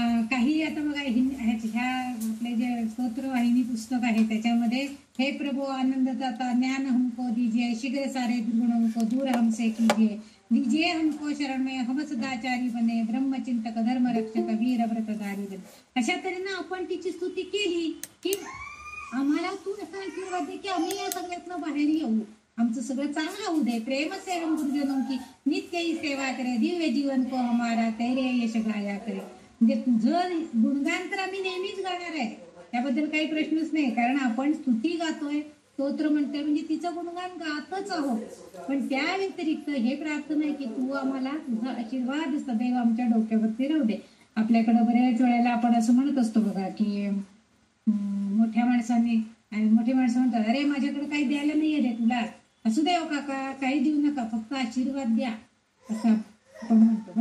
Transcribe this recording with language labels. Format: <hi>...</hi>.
<mr>काही आता बघा ह्या आपले जे स्तोत्र वाहिनी पुस्तक आहे त्याच्यामध्ये</mr> <hi>हे प्रभू आनंद दाता ज्ञान हमको दीजिए, शीघ्र सारे दुर्गुण हमको दूर हमसे कीजिए, दीजिए हमको शरण में हम सदाचारी बने, ब्रह्मचिंतक धर्म रक्षक वीर व्रतधारी बने.</hi> <mr>अशा तऱ्हेनं आपण तिची स्तुती केली की आम्हाला तू असा आशीर्वाद दे की आम्ही या सगळ्यातनं बाहेर येऊ, आमचं सगळं चांगलं होऊ दे.</mr> <hi>प्रेम से हम गुरुजनों की नित्य ही सेवा करे, दिव्य जीवन को हमारा तेरे यश गाया करे.</hi> <mr>म्हणजे तुझं गुणगान तर आम्ही नेहमीच गाणार आहे, त्याबद्दल काही प्रश्नच नाही. कारण आपण स्तुती गातोय, स्तोत्र म्हणतोय, म्हणजे तिचं गुणगान गातच आहोत. पण त्या व्यतिरिक्त हे प्रार्थना आहे की तू आम्हाला तुझा आशीर्वाद सदैव आमच्या डोक्यावरती राहू दे. आपल्याकडं बऱ्याच वेळेला आपण असं म्हणत असतो बघा की मोठ्या मोठे माणसं म्हणतात, अरे माझ्याकडे काही द्यायला नाहीये रे तुला, असू दे काका, काही देऊ नका, फक्त आशीर्वाद द्या, असं आपण म्हणतो.</mr>